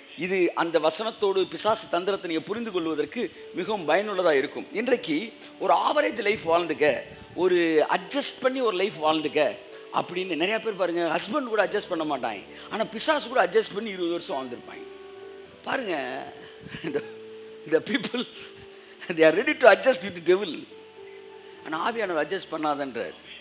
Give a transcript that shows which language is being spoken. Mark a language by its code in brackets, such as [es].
[ta] இது அந்த வசனத்தோடு பிசாசு தந்திரத்தை நீங்கள் புரிந்து கொள்வதற்கு மிகவும் பயனுள்ளதாக இருக்கும். இன்றைக்கு ஒரு ஆவரேஜ் லைஃப் வாழ்ந்துக்க, ஒரு அட்ஜஸ்ட் பண்ணி ஒரு லைஃப் வாழ்ந்துக்க அப்படின்னு நிறையா பேர் பாருங்கள், ஹஸ்பண்ட் கூட அட்ஜஸ்ட் பண்ண மாட்டாங்க, ஆனால் பிசாசு கூட அட்ஜஸ்ட் பண்ணி 20 வருஷம் வாழ்ந்துருப்பாங்க. பாருங்கள், இந்த people [en] they are ready to adjust with the devil. [ta] ஆனால் ஆவியானவர் அட்ஜஸ்ட் பண்ணாதன்றார்.